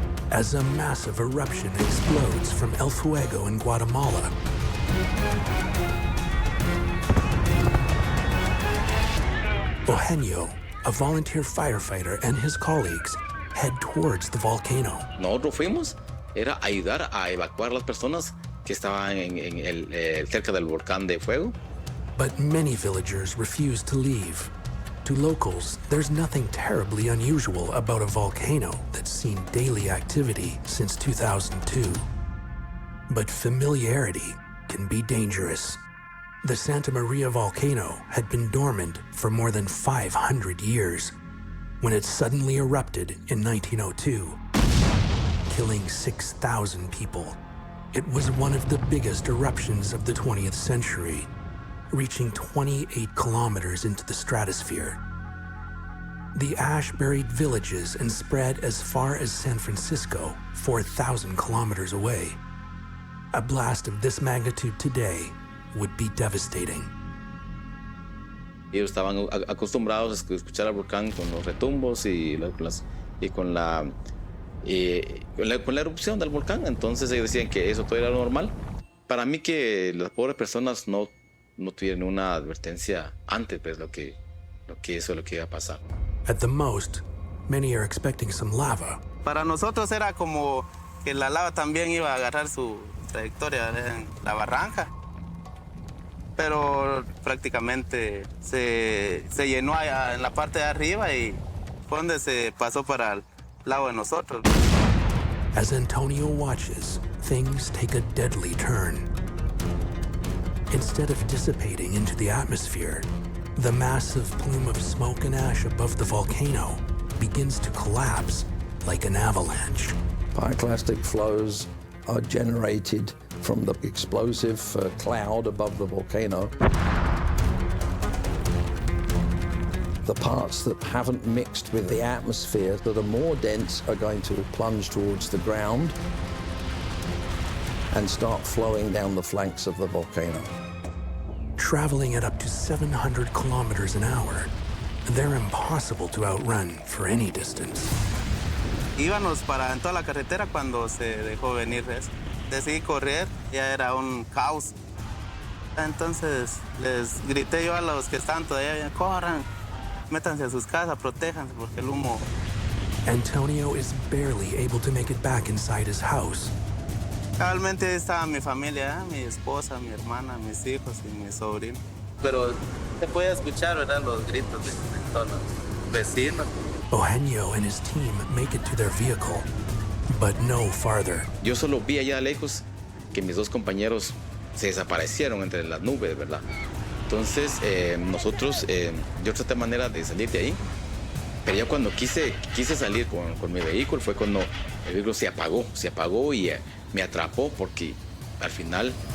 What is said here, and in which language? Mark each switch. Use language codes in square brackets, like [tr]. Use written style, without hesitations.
[en] As a massive eruption explodes from El Fuego in Guatemala, Eugenio, a volunteer firefighter, and his colleagues head towards the volcano. [es] Nosotros fuimos, era ayudar a evacuar las personas que estaban cerca del volcán de Fuego. [en] But many villagers refuse to leave. To locals, there's nothing terribly unusual about a volcano that's seen daily activity since 2002. But familiarity can be dangerous. The Santa Maria volcano had been dormant for more than 500 years when it suddenly erupted in 1902, killing 6,000 people. It was one of the biggest eruptions of the 20th century, reaching 28 kilometers into the stratosphere. The ash buried villages and spread as far as San Francisco, 4,000 kilometers away. A blast of this magnitude today would be devastating. [es] Ellos estaban acostumbrados a escuchar al volcán con los retumbos con la erupción del volcán. Entonces ellos decían que eso todo era normal. Para mí que las pobres personas no tuvieron una advertencia antes, pues, lo que eso es lo que iba a pasar. [en] At the most, many are expecting some lava. [es] Para nosotros era como que la lava también iba a agarrar su trayectoria en la barranca. Pero prácticamente se llenó allá en la parte de arriba y fue donde se pasó para el lado de nosotros. [en] As Antonio watches, things take a deadly turn. Instead of dissipating into the atmosphere, the massive plume of smoke and ash above the volcano begins to collapse like an avalanche. Pyroclastic flows are generated from the explosive cloud above the volcano. The parts that haven't mixed with the atmosphere that are more dense are going to plunge towards the ground and start flowing down the flanks of the volcano. Traveling at up to 700 kilometers an hour, they're impossible to outrun for any distance. [es] Íbamos para en toda la carretera cuando se dejó venir eso. Decidí correr, ya era un caos. Entonces les grité yo a los que estaban todavía, corran, métanse a sus casas, protéjanse porque el humo. [en] Antonio is barely able to make it back inside his house. [es] Realmente ahí estaba mi familia, mi esposa, mi hermana, mis hijos y mi sobrino. Pero se puede escuchar, ¿verdad? Los gritos de todos los vecinos. [en] Eugenio and his team make it to their vehicle, but no farther. [es] Yo solo vi allá lejos que mis dos compañeros se desaparecieron entre las nubes, ¿verdad? Entonces nosotros, yo traté manera de salir de ahí, pero ya cuando quise salir con mi vehículo fue cuando el vehículo se apagó y me atrapó porque al final.